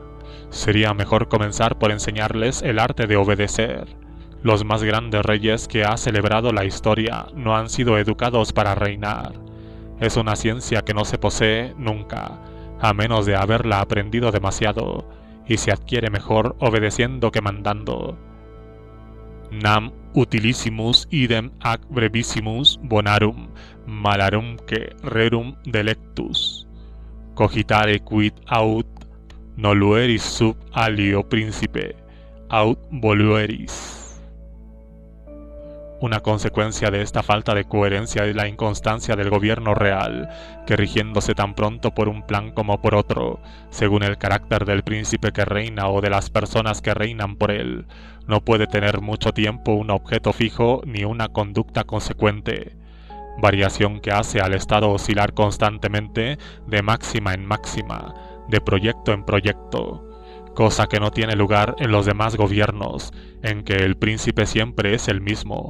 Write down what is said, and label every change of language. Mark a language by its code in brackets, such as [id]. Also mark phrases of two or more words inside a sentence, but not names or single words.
[es] Sería mejor comenzar por enseñarles el arte de obedecer. Los más grandes reyes que ha celebrado la historia no han sido educados para reinar. Es una ciencia que no se posee nunca, a menos de haberla aprendido demasiado, y se adquiere mejor obedeciendo que mandando. [la] Nam utilissimus idem ac brevissimus bonarum malarumque rerum delectus. Cogitare quid aut nolueris sub alio principe aut volueris. [es] Una consecuencia de esta falta de coherencia es la inconstancia del gobierno real, que rigiéndose tan pronto por un plan como por otro, según el carácter del príncipe que reina o de las personas que reinan por él, no puede tener mucho tiempo un objeto fijo ni una conducta consecuente, variación que hace al Estado oscilar constantemente de máxima en máxima, de proyecto en proyecto, cosa que no tiene lugar en los demás gobiernos, en que el príncipe siempre es el mismo.